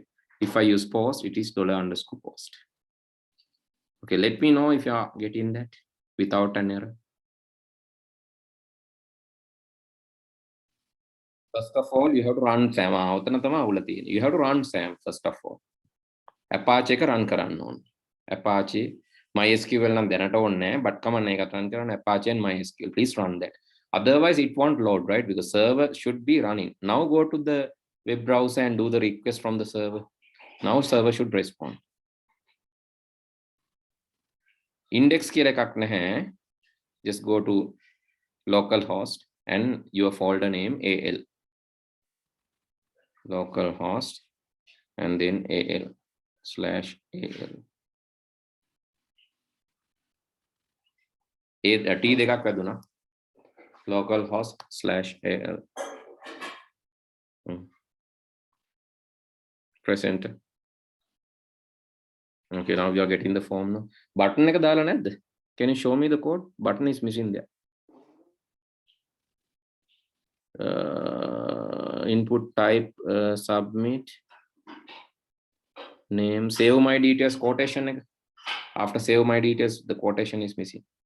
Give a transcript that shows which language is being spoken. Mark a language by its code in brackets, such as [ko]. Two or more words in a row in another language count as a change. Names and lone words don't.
[en] If I use post, it is $_ post. Okay, let me know if you are getting that without an error. First of all, you have to run SAM. You have to run SAM first of all. [si] Apache එක run කරන්න ඕන. Apache MySQL නම් දැනට ඕනේ නැහැ, [en] but command [si] එකක් run කරන්න [en] Apache and MySQL. Please run that. Otherwise, it won't load, right? Because server should be running. Now go to the web browser and do the request from the server. Now server should respond. [si] Index කියලා එකක් නැහැ. [en] Just go to localhost and your folder name AL. Localhost and then AL/AL. [si] T දෙකක් වැදුනා. [en] Localhost/AL. Press enter. Okay, now we are getting the form now. [si] Button එක දාලා නැද්ද? [en] Can you show me the code? Button is missing there. Input type, submit, name, save my details, quotation. After save my details, the quotation is missing.